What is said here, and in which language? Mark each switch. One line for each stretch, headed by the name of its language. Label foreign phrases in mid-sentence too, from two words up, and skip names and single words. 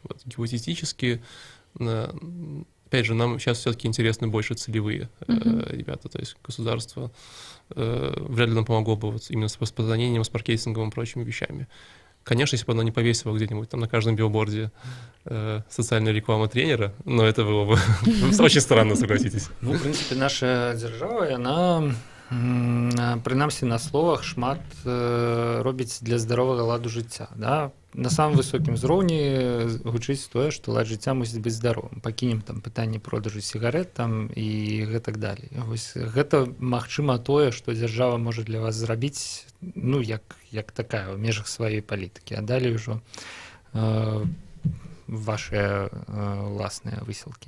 Russian: Вот, гипотетически, опять же, нам сейчас все-таки интересны больше целевые ребята, то есть государство вряд ли нам помогло бы вот именно с распространением, с маркетингом и прочими вещами. Конечно, если бы оно не повесило где-нибудь там на каждом билборде социальную рекламу тренера, но это было бы очень странно, согласитесь. Ну, в принципе, наша держава, она
Belarusian: Прынамсі на словах шмат робіць для здаровага ладу жыцця, да? На самым высокім узроўні гучыць тое, што лад жыцця мусіць быць здаровым. Пакінем там пытанне продажу сігарэт там і гэтак далей. Вось гэта магчыма тое, што дзяржава можа для вас зрабіць, ну як такая ў межах сваёй палітыкі, а далей ўжо вашыя ўласныя высілкі.